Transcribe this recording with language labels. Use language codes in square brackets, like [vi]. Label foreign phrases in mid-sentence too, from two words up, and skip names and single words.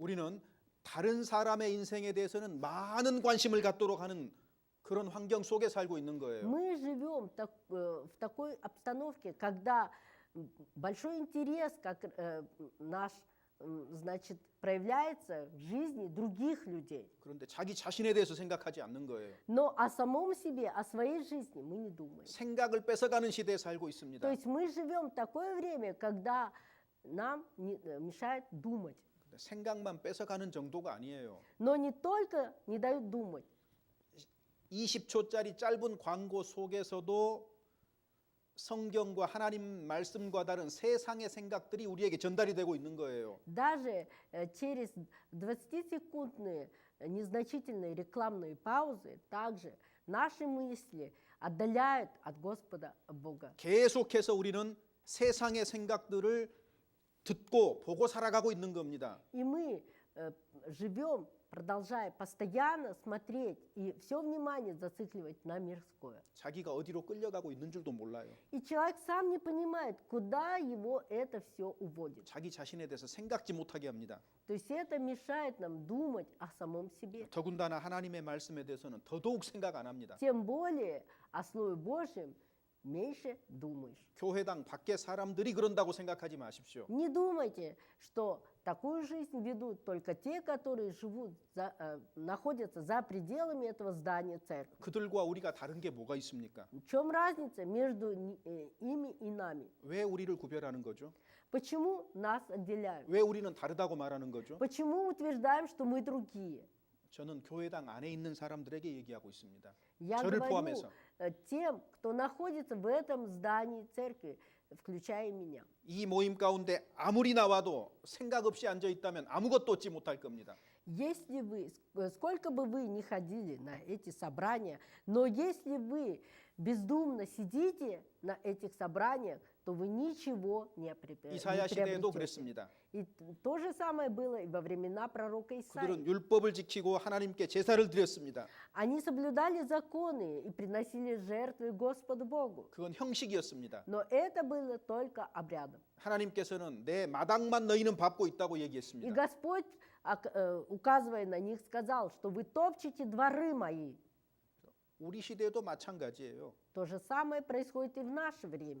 [ko] 우리는 다른 사람의 인생에 대해서는 많은 관심을 갖도록 하는 그런 환경 속에 살고 있는 거예요. [ru] Мы живем в такой обстановке, когда большой интерес, как наш, значит, проявляется в жизни других людей. [ko] 그런데 자기 자신에 대해서 생각하지 않는 거예요. [ru] Но о самом себе, о своей жизни мы не думаем. [ko] 생각을 뺏어가는 시대에 살고 있습니다. [ru] То есть мы живем в такое время, когда нам мешает думать. [ko] 생각만 뺏어가는 정도가 아니에요. [ru] Но не только не дают думать. [ko] 20초짜리 짧은 광고 속에서도 성경과 하나님 말씀과 다른 세상의 생각들이 우리에게 전달이 되고 있는 거예요. [ru] Даже через 20-секундные незначительные рекламные паузы также наши мысли отдаляют от Господа Бога. [ko] 계속해서 우리는 세상의 생각들을 듣고 보고 살아가고 있는 겁니다. [ru] И мы живем, продолжая постоянно смотреть и все внимание зацикливать на мирское. [ko] 자기가 어디로 끌려가고 있는 줄도 몰라요. [ru] И человек сам не понимает, куда его это все уводит. [ko] 자기 자신에 대해서 생각지 못하게 합니다. [ru] То есть это мешает нам думать о самом себе. [ko] 더군다나 하나님의 말씀에 대해서는 더더욱 생각 안 합니다. [ru] Тем более о Слове Божьем меньше думаешь. [ko] 교회당 밖에 사람들이 그런다고 생각하지 마십시오. [ru] Не думайте, что такую жизнь ведут только те, которые живут, находятся за пределами этого здания церкви. [ko] 그들과 우리가 다른 게 뭐가 있습니까? [ru] В чем разница между ими и нами? [ko] 왜 우리를 구별하는 거죠? [ru] Почему нас отделяют? [ko] 왜 우리는 다르다고 말하는 거죠? [ru] Почему утверждаем, что мы другие? [ko] 저는 교회당 안에 있는 사람들에게 얘기하고 있습니다. [ru] Я [ko] 저를 [ru] говорю [ko] 포함해서. [ru] тем, кто находится в этом здании церкви, включая меня. [ko] 이 모임 가운데 아무리 나와도 생각 없이 앉아 있다면 아무것도 얻지 못할 겁니다. [ru] Если вы, сколько бы вы ни ходили на эти собрания, но если вы бездумно сидите на этих собраниях, то вы ничего не [ko] 이사야 시대에도 [ru] приобретете. [ko] 그랬습니다. [ru] И то же самое было и во времена пророка Исаии. [ko] 그들은 율법을 지키고 하나님께 제사를 드렸습니다. [ru] Они соблюдали законы и приносили жертвы Господу Богу. [ko] 그건 형식이었습니다. [ru] Но это было только обрядом. [ko] 하나님께서는 내 마당만 너희는 밟고 있다고 [ru] И [ko] 얘기했습니다. [ru] Господь, указывая на них, сказал, что вы топчете дворы мои. [ko] 우리 시대에도 마찬가지예요. [ru] То же самое происходит и в наше время.